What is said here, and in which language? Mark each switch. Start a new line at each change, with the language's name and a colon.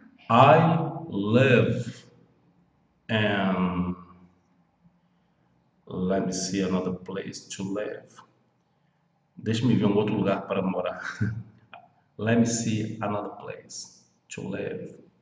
English: I live in, let me see another place to live.
Portuguese: Deixa-me ver um outro lugar para morar.
English: Let me see another place to live.